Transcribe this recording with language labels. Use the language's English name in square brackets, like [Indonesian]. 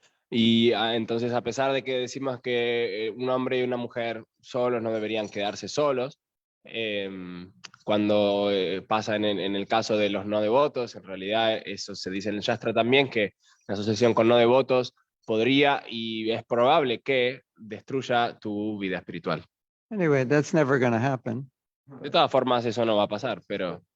[Spanish] Y entonces, a pesar de que decimos que un hombre y una mujer solos no deberían quedarse solos, cuando pasa en el caso de los no devotos, en realidad eso se dice en el Shastra también, que la asociación con no devotos podría y es probable que destruya tu vida espiritual. [English] Anyway, that's never going to happen. [Spanish] De todas formas, eso no va a pasar, pero